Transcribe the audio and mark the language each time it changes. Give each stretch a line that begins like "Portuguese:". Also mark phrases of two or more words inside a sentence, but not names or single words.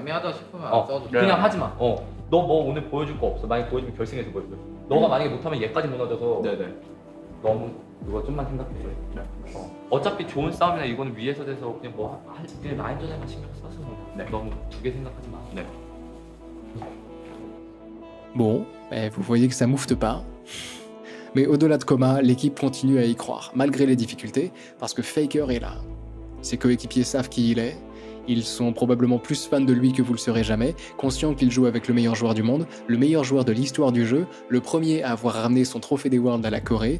Korean: 애매하다 싶으면 안 써도 돼. 그냥 하지 마. 너 뭐 오늘 보여줄 거 없어. 만약 보여주면 결승에서 보여줘. 너가 만약에 못하면 얘까지 무너져서 너무 그거 좀만 생각해줘. 어차피 좋은 싸움이나 이거는 위에서 돼서 그냥 뭐 그냥 라인전에만 신경 써서 너무 두 개 생각하지 마.
French: Bon, vous voyez que ça moufte pas. Mais au-delà de Coma, l'équipe continue à y croire, malgré les difficultés, parce que Faker est là. Ses coéquipiers savent qui il est, ils sont probablement plus fans de lui que vous le serez jamais, conscients qu'il joue avec le meilleur joueur du monde, le meilleur joueur de l'histoire du jeu, le premier à avoir ramené son trophée des Worlds à la Corée.